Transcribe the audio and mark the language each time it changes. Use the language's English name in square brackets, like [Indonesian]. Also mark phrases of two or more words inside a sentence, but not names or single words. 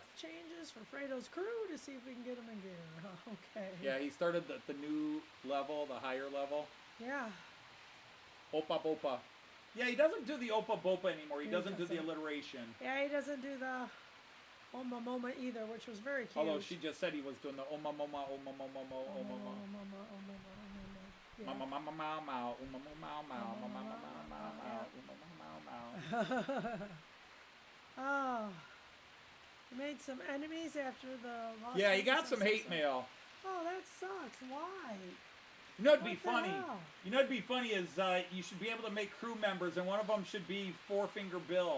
[English] Changes for Fredo's crew to see if we can get them in gear. Okay. Yeah, he started the new level, the higher level. Yeah. Opa Bopa. Yeah, he doesn't do the Opa Bopa anymore. He He doesn't do the doesn't. alliteration. Yeah, he doesn't do the Oma Moma either, which was very cute. Although she just said he was doing the Oma Moma, Oma Moma, Oma Moma. Yeah. Mama mama mau mau, uma mau mau, mama mau mau, uma mau mau. Oh. You made some enemies after the loss. Yeah, he got some hate mail. Oh, that sucks. Why? You know what'd be What the funny? hell? You know what'd be funny is you should be able to make crew members, and one of them should be Four Finger Bill,